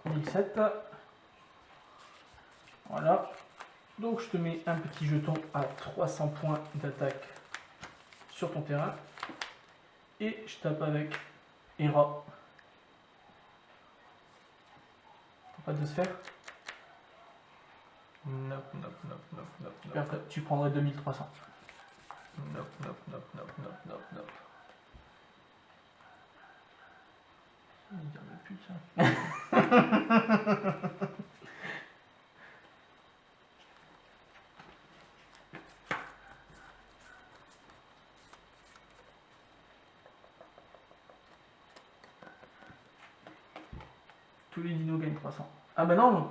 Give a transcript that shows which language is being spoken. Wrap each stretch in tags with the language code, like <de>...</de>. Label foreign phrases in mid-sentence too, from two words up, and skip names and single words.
<fr>1007. Voilà. Donc je te mets un petit jeton à 300 points d'attaque sur ton terrain. Et je tape avec Hera. Pas de sphère.</fr> <en>Nope, nope, nope, nope, nope,</en> <fr>Et</fr> <en>nope.</en> <fr>après, tu prendrais 2300.</fr> <en>Nope, nope, nope, nope, nope, nope, nope.</en> <fr>Il y a même plus de ça. Tous les dinos gagnent 300. Ah bah non.</fr>